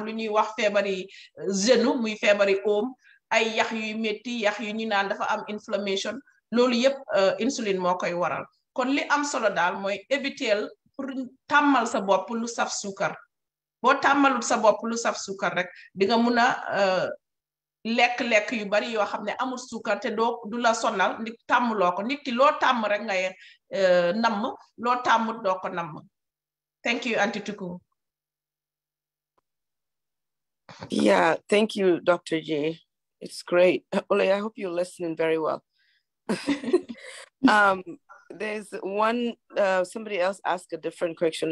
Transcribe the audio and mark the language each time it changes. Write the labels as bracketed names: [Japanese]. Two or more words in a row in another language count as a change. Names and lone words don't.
[Wolof] lu ñuy wax feebari genou muy feebari oom ay yax yuy métti yax yu ñu naan dafa am inflammation loolu yëpp insuline moo koy waral kon li am solo daal mooy éviter pour tàmmal sa bopp lu saf suukar boo tàmmalut sa bopp lu saf suukar rek di nga mun a lekk-lekk yu bari yoo xam ne amul suukar te du la sonal nit tàmmloo ko nit ki loo tàmm rek ngay namm loo tàmmut doo ko namm. [English] Thank you, Auntie Tuku. Yeah, thank you, Dr. J. It's great. Ole, I hope you're listening very well. There's one, somebody else asked a different question.